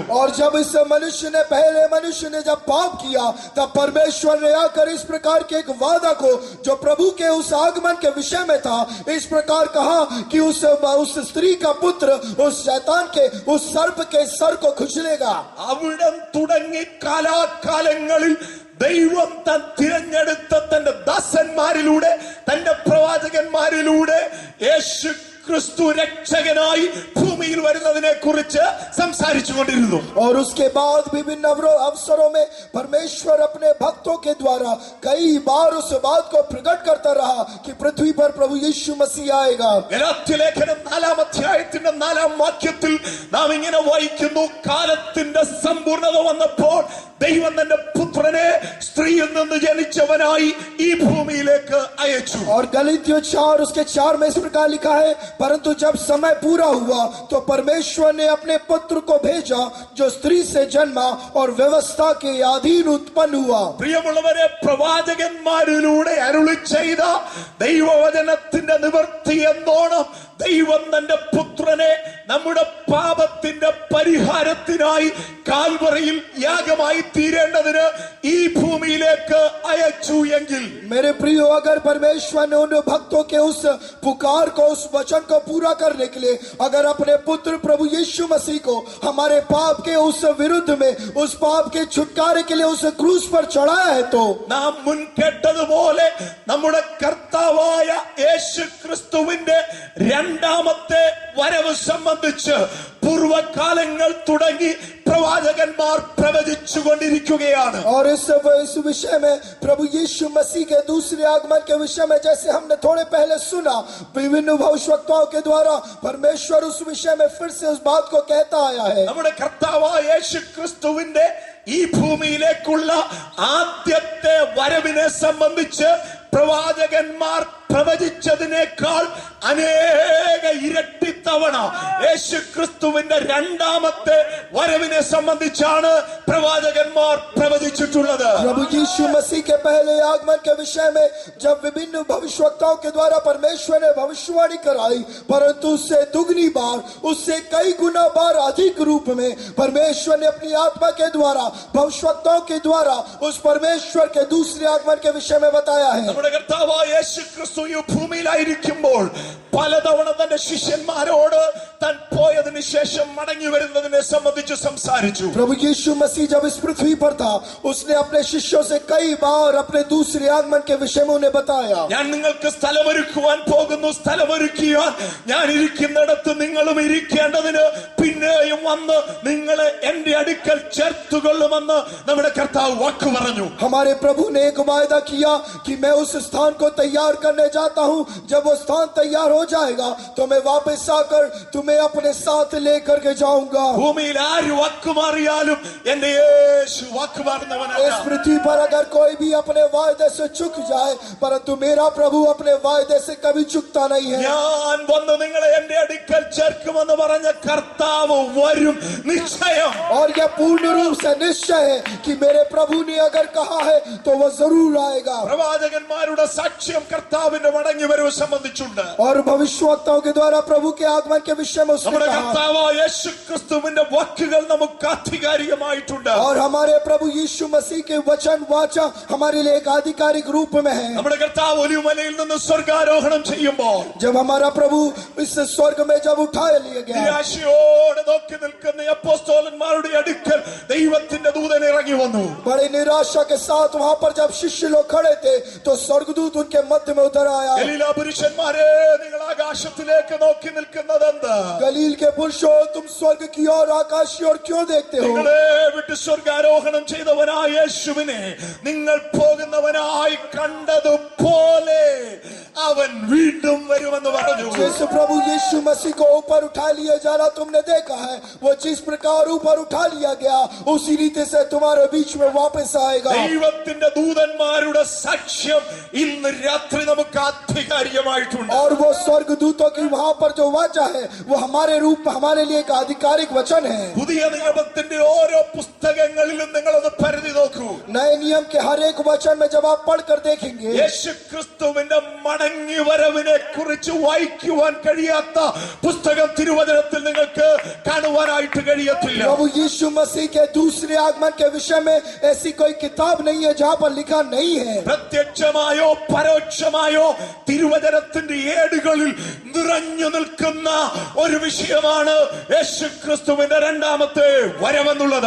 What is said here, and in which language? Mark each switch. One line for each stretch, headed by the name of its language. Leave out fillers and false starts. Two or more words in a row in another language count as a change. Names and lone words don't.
Hindi: और जब इस पहले मनुष्य ने जब पाप किया तब परमेश्वर ने आकर इस प्रकार के एक वादा को जो प्रभु के उस आगमन के विषय में था इस प्रकार कहा कि उस स्त्री का पुत्र उस शैतान के उस सर्प के सर को खुजलेगा.
Malayalam: അവിടം തുടങ്ങി കാലാകാലങ്ങളിൽ ദൈവം താൻ തിരഞ്ഞെടുത്ത തന്റെ ദാസന്മാരിലൂടെ തന്റെ പ്രവാചകന്മാരിലൂടെ യേശു ക്രിസ്തു രക്ഷകനായി ഭൂമിയിൽ വരുന്നതിനെ കുറിച്ച് സംസാരിച്ചു കൊണ്ടിരുന്നു.
Hindi: और उसके बाद विभिन्न अवसरों में परमेश्वर अपने भक्तों के द्वारा कई बार उस बात को प्रकट करता रहा कि पृथ्वी पर प्रभु यीशु मसीह आएगा.
Malayalam: ഗലാത്യലേഖനം 4-ാം അധ്യായത്തിന്റെ 4-ാം വാക്യത്തിൽ നാം ഇങ്ങനെ വായിക്കുന്നു, കാലത്തിന്റെ സമ്പൂർണത വന്നപ്പോൾ ദൈവം തന്റെ പുത്രനെ സ്ത്രീയിൽ നിന്ന് ജനിച്ചവനായി ഈ ഭൂമിയിലേക്ക് അയച്ചു.
Hindi: और गलातियों 4 उसके 4 में इस प्रकार लिखा है, परंतु जब समय पूरा हुआ तो परमेश्वर ने अपने पुत्र को भेजा जो स्त्री से जन्मा और व्यवस्था के अधीन उत्पन्न हुआ.
Malayalam: പ്രിയമുള്ളവരെ, പ്രവാചകന്മാരിലൂടെ അരുളി ചെയ്ത ദൈവവചനത്തിന്റെ നിവൃത്തി എന്നോണം ദൈവം തന്റെ പുത്രനെ നമ്മുടെ പാപത്തിന്റെ പരിഹാരത്തിനായി കാൽവറിയിൽ യാഗമായി തീരേണ്ടതിന് ഈ ഭൂമിയിലേക്ക് അയച്ചു എങ്കിൽ,
Hindi: मेरे प्रियो, अगर परमेश्वर ने उन भक्तों के उस पुकार को उस वचन को पूरा करने के लिए अगर अपने पुत्र प्रभु यीशु मसीह को हमारे पाप के उस विरुद्ध में उस पाप के छुटकारे के लिए उस क्रूस पर चढ़ाया है तो
Malayalam: നാം മുൻ കേട്ടതുപോലെ നമ്മുടെ കർത്താവായ യേശു ക്രിസ്തുവിന്റെ രണ്ടാമത്തെ വരവ് സംബന്ധിച്ച് പൂർവകാലങ്ങൾ തുടങ്ങി പ്രവാചകന്മാർ പ്രവചിച്ചു കൊണ്ടിരിക്കുകയാണ്.
Hindi: और इस विषय में प्रभु यीशु मसीह के दूसरे आगमन के विषय में जैसे हमने थोड़े पहले सुना विभिन्न भविष्यवक्ताओं के द्वारा परमेश्वर उस विषय में फिर से उस बात को कहता आया है.
Malayalam: നമ്മുടെ കർത്താവായ യേശു ക്രിസ്തുവിന്റെ ഈ ഭൂമിയിലേക്കുള്ള ആദ്യത്തെ വരവിനെ സംബന്ധിച്ച് പ്രവാചകന്മാർ പ്രവചിച്ചതിനേക്കാൾ അനേക ഇരട്ടി തവണ യേശു ക്രിസ്തുവിന്റെ രണ്ടാമത്തെ വരവിനെ സംബന്ധിച്ചാണ് പ്രവാചകന്മാർ പ്രവചിച്ചിട്ടുള്ളത്.
Hindi: प्रभु यीशु मसीह के पहले आगमन के विषय में जब विभिन्न भविष्यवक्ताओं के द्वारा परमेश्वर ने भविष्यवाणी कराई, परंतु उससे दुगनी बार उससे कई गुना बार अधिक रूप में परमेश्वर ने अपनी आत्मा के द्वारा भविष्यवक्ताओं के द्वारा उस परमेश्वर के दूसरे आगमन के विषय में बताया है.
Malayalam: നമ്മുടെ കർത്താവായ യേശു ക്രിസ്തു ഈ ഭൂമിയിലായിരിക്കുമ്പോൾ പലതവണ തന്റെ ശിഷ്യന്മാരോട് താൻ പോയതിനു ശേഷം മടങ്ങി വരുന്നതിനെ സംബന്ധിച്ച് സംസാരിച്ചു.
Hindi: प्रभु यीशु मसीह जब इस पृथ्वी पर था उसने अपने शिष्यों से कई बार अपने दूसरे आगमन के विषय में उन्हें बताया.
Malayalam: ഞാൻ നിങ്ങൾക്ക് സ്ഥലമൊരുക്കുവാൻ പോകുന്നു, സ്ഥലമൊരുക്കിയാൽ ഞാൻ ഇരിക്കുന്നിടത്ത് നിങ്ങളും ഇരിക്കേണ്ടതിന് പിന്നെയും വന്ന് നിങ്ങളെ എന്റെ അടുക്കൽ ചേർത്തുകൊള്ളുമെന്ന് നമ്മുടെ കർത്താവ് വാക്ക് പറഞ്ഞു.
Hindi: हमारे प्रभु ने एक वायदा किया कि मैं उस स्थान को तैयार करने जाता हूं, जब वो स्थान तैयार हो जाएगा तो मैं वापस आकर तुम्हें अपने साथ लेकर के जाऊंगा.
Malayalam: ഭൂമിയിൽ ആര് വാക്കുമാറിയാലും എന്റെ യേശു വാക്കുമാറുന്നവനല്ല.
Hindi: इस पृथ्वी पर अगर कोई भी अपने वायदे से चूक जाए, परंतु मेरा प्रभु अपने वायदे से कभी चूकता नहीं है.
Malayalam: ഞാൻ വന്ന് നിങ്ങളെ എന്റെ അടുക്കൽ ചേർക്കുമെന്ന് പറഞ്ഞ കർത്താവ് വരും നിശ്ചയം.
Hindi: और यह पूर्ण रूप से निश्चय है कि मेरे प्रभु ने अगर कहा है तो वह जरूर आएगा.
Malayalam: പ്രവാചകന്മാരുടെ സാക്ഷ്യം കർത്താവിന്റെ മടങ്ങി വരവ് സംബന്ധിച്ചുണ്ട്.
Hindi: और भविष्यवक्ताओं के द्वारा प्रभु के आगमन के विषय में उसने
Malayalam: നമ്മുടെ
Hindi: कहा.
Malayalam: കർത്താവായ യേശു ക്രിസ്തുവിന്റെ വാക്കുകൾ നമുക്ക് ആധികാരികമായിട്ടുണ്ട്.
Hindi: और हमारे प्रभु यीशु मसीह के वचन वाचा हमारे लिए एक आधिकारिक रूप में है.
Malayalam: നമ്മുടെ കർത്താവ് ഒലിവുമലയിൽ നിന്ന് സ്വർഗാരോഹണം ചെയ്യുമ്പോൾ
Hindi: जब हमारा प्रभु इस स्वर्ग में जब उठाया लिया गया,
Malayalam: നിരാശയോടെ നോക്കി നിൽക്കുന്ന അപ്പോസ്തലന്മാരുടെ അടുക്കൽ ദൈവത്തിന്റെ ദൂതൻ ഇറങ്ങി വന്നു.
Hindi: बड़े निराशा के साथ वहां पर जब शिष्य लोग खड़े थे तो स्वर्गदूत उनके मध्य में उतर आया.
Malayalam: ഗലീല പുരുഷന്മാരെ, നിങ്ങൾ ആകാശത്തിലേക്ക് നോക്കി നിൽക്കുന്നതെന്ത്?
Hindi: गलील के पुरुषों, तुम स्वर्ग की ओर आकाश की ओर क्यों देखते हो?
Malayalam: നിങ്ങളെ വിട്ട് സ്വർഗാരോഹണം ചെയ്തവനായ യേശുവിനെ നിങ്ങൾ പോകുന്നവനായി കണ്ടതുപോലെ അവൻ വീണ്ടും വരുമെന്ന് പറഞ്ഞു.
Hindi: जिस प्रभु यीशु मसीह को ऊपर उठा लिया जाना तुमने देखा है, वो जिस प्रकार ऊपर उठा लिया गया उसी रीति से तुम्हारे बीच में वापस आएगा।
Malayalam: ദൈവത്തിന്റെ ദൂതന്മാരുടെ സാക്ഷ്യം ഇന്ന് രാത്രി നമുക്ക് ആധികാരികമായിട്ടുണ്ട്.
Hindi: और वो स्वर्गदूतों की वहां पर जो वाचा है वो हमारे रूप में हमारे लिए एक आधिकारिक वचन है।
Malayalam: പുതിയ നിയമത്തിന്റെ ഓരോ പുസ്തകങ്ങളിലും നിങ്ങളൊന്ന് പരിധി നോക്കൂ.
Hindi: नए नियम के हर एक वचन में जब आप पढ़कर देखेंगे,
Malayalam: യേശുക്രിസ്തുവിന്റെ മടങ്ങി വരവിനെ കുറിച്ച് വായിക്കുവാൻ കഴിയാത്ത പുസ്തകം തിരുവചനത്തിൽ നിങ്ങൾക്ക് കാണുവാനായിട്ട് കഴിയത്തില്ല.
Hindi: प्रभु यीशु मसीह के दूसरे आगमन के विषय में ऐसी कोई किताब नहीं है जहां पर लिखा नहीं है।
Malayalam: പ്രത്യക്ഷമായോ പരോക്ഷമായോ തിരുവചനത്തിന്റെ ഏടുകളിൽ നിറഞ്ഞു നിൽക്കുന്ന ഒരു വിഷയമാണ് യേശുക്രിസ്തുവിന്റെ രണ്ടാമത്തെ വരവെന്നുള്ളത്.